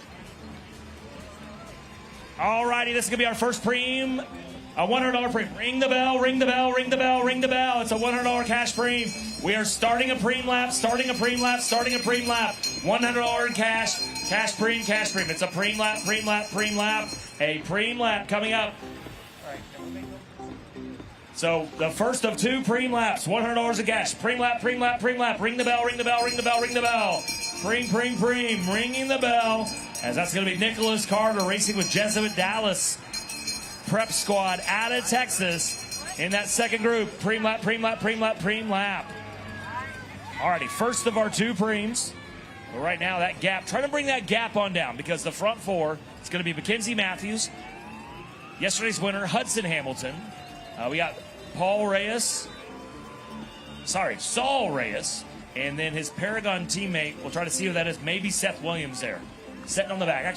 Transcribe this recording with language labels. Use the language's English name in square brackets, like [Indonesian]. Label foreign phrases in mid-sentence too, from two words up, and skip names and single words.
[English] All righty, this is going to be our first pream. A $100 pream. Ring the bell, ring the bell, ring the bell, ring the bell. It's a $100 cash pream. We are starting a pream lap, starting a pream lap, starting a pream lap. $100 in cash, cash pream, cash pream. It's a pream lap, pream lap, pream lap. A pream lap coming up. So the first of 2 pream laps, $100 in cash. Pream lap, pream lap, pream lap. Ring the bell, ring the bell, ring the bell, ring the bell. Pream, pream, pream. Ringing the bell. As that's going to be Nicholas Carter racing with Jesuit Dallas Prep Squad out of Texas in that second group. Pream lap, pream lap, pream lap, pream lap. Alrighty, first of our 2 preams. But right now that gap, trying to bring that gap on down because the front 4 is going to be Mackenzie Matthews. Yesterday's winner, Hudson Hamilton. We got Saul Reyes, and then his Paragon teammate, we'll try to see who that is, maybe Seth Williams there, sitting on the back.